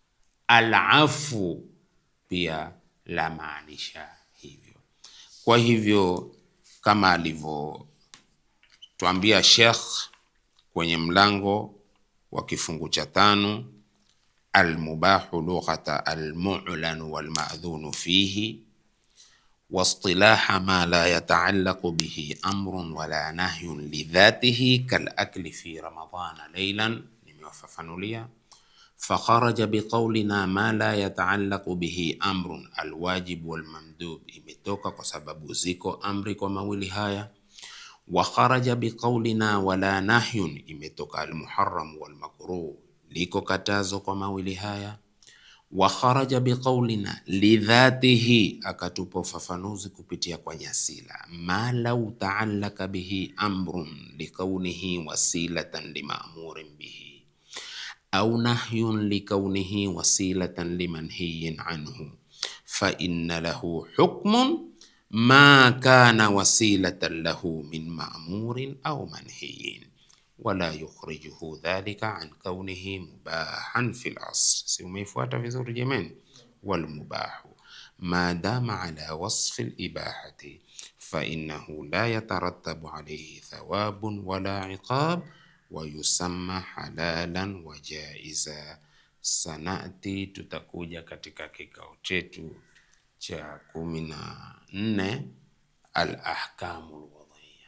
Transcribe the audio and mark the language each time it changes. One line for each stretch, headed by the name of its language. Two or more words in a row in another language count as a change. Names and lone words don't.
Swahili: Al-afu pia la maanisha hivyo. Kwa hivyo kama alivyotuambia Sheikh kwenye mlango wa kifungu cha 5,
Arabic: المباح لغة المعلن والمأذون فيه واصطلاحا ما لا يتعلق به أمر ولا نهي لذاته كالأكل في رمضان ليلا, nimewafafanulia. فخرج بقولنا ما لا يتعلق به أمر الواجب والمندوب,
Swahili: imetoka kwa sababu ziko amri kwa mawili haya.
Arabic: وخرج بقولنا ولا نهي, imetoka المحرم والمكروه,
Swahili: liko katazo kwa mawili haya.
Arabic: وخرج بقولنا لذاته,
Swahili: akatupa ufafanuzi kupitia kwa nyasila,
Arabic: ما لو تعلق به أمر لكونه وسيلة لمأمور به أو نهي لكونه وسيلة لمنهي عنه فإن له حكم ما كان وسيلة له من مأمور أو منهي ولا يخرجه ذلك عن كونه مباحا في الأصل.
Swahili: Si umeifuata vizuri jamani?
Arabic: والمباح ما دام على وصف الإباحة فإنه لا يترتب عليه ثواب ولا عقاب ويسمى حلالا وجائزا.
Swahili: Sanati, tutakuja katika kikao chetu cha 14
Arabic: الأحكام الوضعية.